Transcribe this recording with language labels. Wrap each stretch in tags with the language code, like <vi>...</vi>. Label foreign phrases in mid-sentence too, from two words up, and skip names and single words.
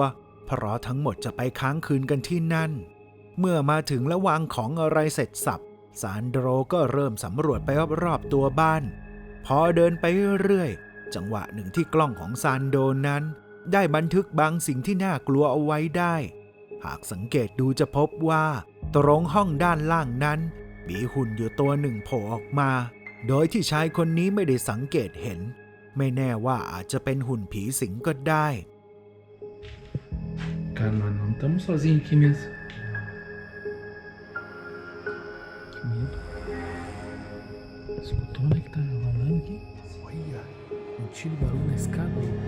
<th>เพราะทั้งหมดจะไปค้างคืนกันที่นั่นเมื่อมาถึงและวางของอะไรเสร็จสับซานโดรก็เริ่มสำรวจไปรอบๆตัวบ้านพอเดินไปเรื่อยๆจังหวะหนึ่งที่กล้องของซานโดนั้นได้บันทึกบางสิ่งที่น่ากลัวเอาไว้ได้หากสังเกตดูจะพบว่าตรงห้องด้านล่างนั้นมีหุ่นอยู่ตัวหนึ่งโผล่ออกมาโดยที่ชายคนนี้ไม่ได้สังเกตเห็นไม่แน่ว่าอาจจะเป็นหุ่นผีสิงก็ได้</th> <pt>Calma, não estamos sozinhos aqui mesmo. Que medo. Escutou, né, que tá rolando aqui? Olha, um tiro de barulho na escada.</pt>